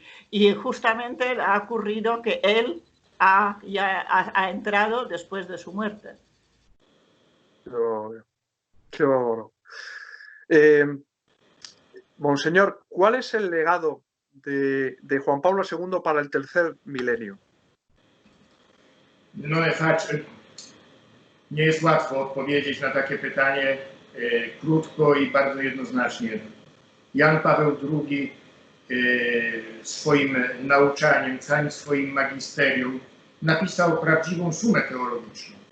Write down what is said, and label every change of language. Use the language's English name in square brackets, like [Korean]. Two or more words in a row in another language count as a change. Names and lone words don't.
[Spanish] Y justamente ha ocurrido que él ha entrado después de su muerte. Qué bueno. Monseñor, ¿cuál es el legado de Juan Pablo II para el tercer milenio? No, [Polish] nie jest łatwo odpowiedzieć na takie pytanie krótko i bardzo jednoznacznie. Jan Paweł II swoim nauczaniem, całym swoim magisterium napisał prawdziwą sumę teologiczną.